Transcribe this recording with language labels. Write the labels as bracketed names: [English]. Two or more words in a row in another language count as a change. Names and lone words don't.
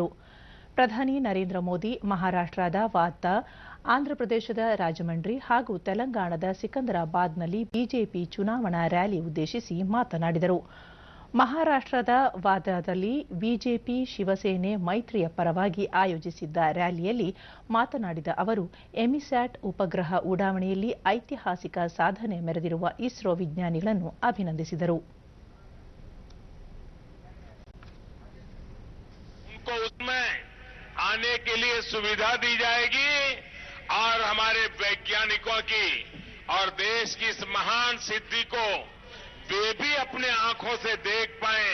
[Kannada] ಪ್ರಧಾನಿ ನರೇಂದ್ರ ಮೋದಿ ಮಹಾರಾಷ್ಟ್ರದ ವಾರ್ಧಾ, ಆಂಧ್ರಪ್ರದೇಶದ ರಾಜಮಂಡ್ರಿ ಹಾಗೂ ತೆಲಂಗಾಣದ ಸಿಕಂದರಾಬಾದ್ನಲ್ಲಿ ಬಿಜೆಪಿ ಚುನಾವಣಾ ರ್ಯಾಲಿ ಉದ್ದೇಶಿಸಿ ಮಾತನಾಡಿದರು. ಮಹಾರಾಷ್ಟ್ರದ ವಾರ್ಧಾದಲ್ಲಿ ಬಿಜೆಪಿ ಶಿವಸೇನೆ ಮೈತ್ರಿಯ ಪರವಾಗಿ ಆಯೋಜಿಸಿದ್ದ ರ್ಯಾಲಿಯಲ್ಲಿ ಮಾತನಾಡಿದ ಅವರು, ಎಮಿಸ್ಯಾಟ್ ಉಪಗ್ರಹ ಉಡಾವಣೆಯಲ್ಲಿ ಐತಿಹಾಸಿಕ ಸಾಧನೆ ಮೆರೆದಿರುವ ಇಸ್ರೋ ವಿಜ್ಞಾನಿಗಳನ್ನು ಅಭಿನಂದಿಸಿದರು. [Hindi] आने के लिए सुविधा दी जाएगी और हमारे वैज्ञानिकों की और देश की इस महान सिद्धि को वे भी अपने आंखों से देख पाए।